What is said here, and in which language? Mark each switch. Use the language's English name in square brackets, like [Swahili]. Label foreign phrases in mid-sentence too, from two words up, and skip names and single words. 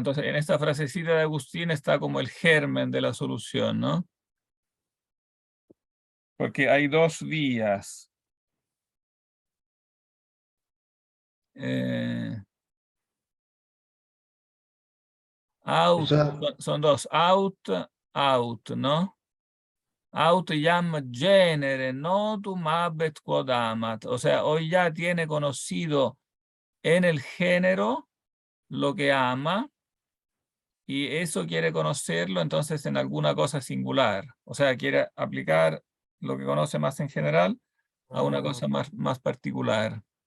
[Spanish] Entonces, en esta frasecita de Agustín está como el germen de la solución, ¿no? Porque hay dos vías. Eh, O out, sea, son dos. Out, ¿no? [Latin] Aut iam genere notum habet quod amat. [Spanish] O sea, hoy ya tiene conocido en el género lo que ama y eso quiere conocerlo entonces en alguna cosa singular. O sea, quiere aplicar lo que conoce más en general a una cosa más particular.